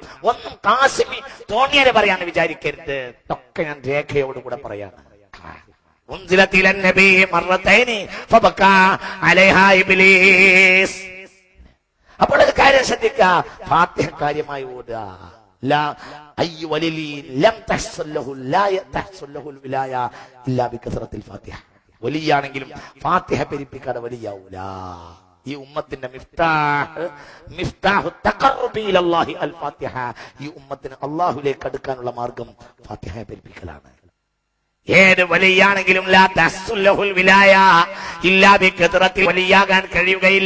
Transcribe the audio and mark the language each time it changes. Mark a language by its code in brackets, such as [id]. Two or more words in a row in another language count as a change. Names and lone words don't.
[ml] ഒന്നും കാസിമി തോന്നിയാലെ പറയാന്ന് വിചാരിക്കരുത്. ഒക്കെ ഞാൻ രേഖയോടുകൂടെ പറയാണ്. [ar] أنزلت على النبي مرتين فبكى عليها إبليس. [ml] അപ്പോൾ ഒരു കാര്യം ശ്രദ്ധിക്കുക, ഫാത്തിഹ കാര്യമായി ഓടുക. [ar] لا أي ولي لم تحصل له لا تحصل له الولاية إلا بكثرة الفاتحة. [ml] വലിയാണെങ്കിലും ഫാത്തിഹ പെരിപ്പിക്കാതെ വലിയാവൂല. ഈ ഉമ്മത്തിന്റെ [ar] مفتاح التقرب إلى الله الفاتحة. [ml] ഈ ഉമ്മത്തിന് അല്ലാഹുവിലേക്ക് അടുക്കാനുള്ള മാർഗം ഫാത്തിഹ പെരിപ്പിക്കലാണ്. ഏത് വലിയാണെങ്കിലും [ar] لا تحصل له الولاية إلا بكثرة [ml] വലിയാകാൻ കഴിയുകയില്ല.